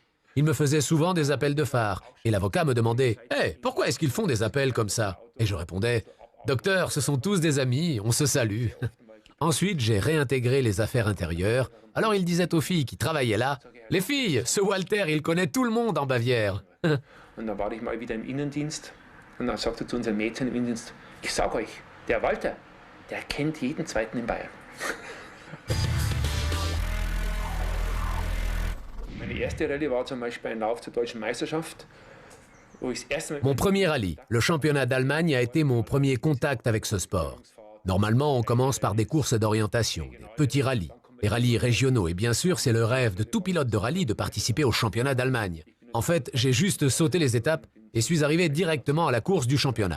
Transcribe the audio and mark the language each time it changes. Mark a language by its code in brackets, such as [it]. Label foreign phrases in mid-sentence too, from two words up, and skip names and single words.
[fr] Ils me faisaient souvent des appels de phare et l'avocat me demandait « Hey, pourquoi est-ce qu'ils font des appels comme ça ?» Et je répondais « Docteur, ce sont tous des amis, on se salue. » Ensuite, j'ai réintégré les affaires intérieures. Alors il disait aux filles qui travaillaient là « Les filles, ce Walter, il connaît tout le monde en Bavière. » [de] Und dann war ich mal wieder im Innendienst und dann sagte zu unseren Mädchen im Innendienst, ich sag euch, der Walter, der kennt jeden Zweiten in Bayern. Meine erste Rallye war zum Beispiel ein Lauf zur Deutschen Meisterschaft, wo ich das erste Mal... [fr] Mon premier rallye, le championnat d'Allemagne, a été mon premier contact avec ce sport. Normalement, on commence par des courses d'orientation, des petits rallyes, des rallyes régionaux, et bien sûr, c'est le rêve de tout pilote de rallye de participer au championnat d'Allemagne. En fait, j'ai juste sauté les étapes et suis arrivé directement à la course du championnat.